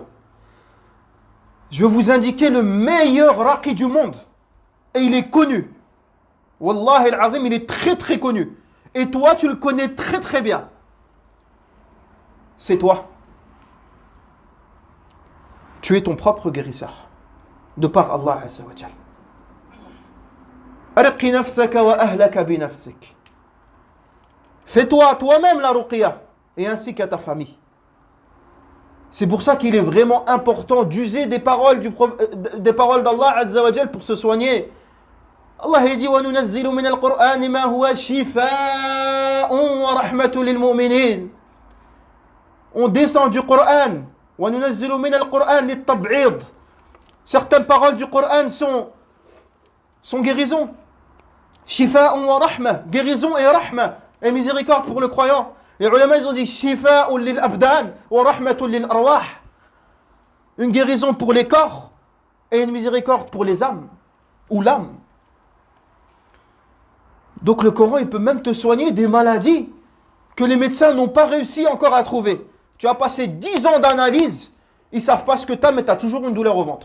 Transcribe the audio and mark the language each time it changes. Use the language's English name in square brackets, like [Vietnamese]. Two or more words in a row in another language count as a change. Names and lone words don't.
[French] Je vais vous indiquer le meilleur raqi du monde. Et il est connu. [Arabic] والله العظيم, [French] il est très très connu. Et toi, tu le connais très très bien. C'est toi. Tu es ton propre guérisseur. De par Allah [Arabic] عز وجل. ارق نفسك وأهلك بنفسك. [French] Fais-toi toi-même la ruqya. Et ainsi qu'à ta famille. C'est pour ça qu'il est vraiment important d'user des paroles d'Allah [Arabic] عز وجل [French] pour se soigner. Allah dit [Arabic] وننزل من القرآن ما هو شفاء ورحمة للمؤمنين. [French] On descend du Coran. [Arabic] وننزل من القرآن للتبعيض. [French] Certaines paroles du Coran sont guérison. [Arabic] شفاء ورحمة, [French] guérison et rahma et miséricorde pour le croyant. Les ulama, ils ont dit [Arabic] شفاء للأبدان ورحمة للأرواح. [French] Une guérison pour les corps et une miséricorde pour les âmes ou l'âme. Donc le Coran, il peut même te soigner des maladies que les médecins n'ont pas réussi encore à trouver. Tu as passé 10 ans d'analyse, ils ne savent pas ce que tu as, mais tu as toujours une douleur au ventre.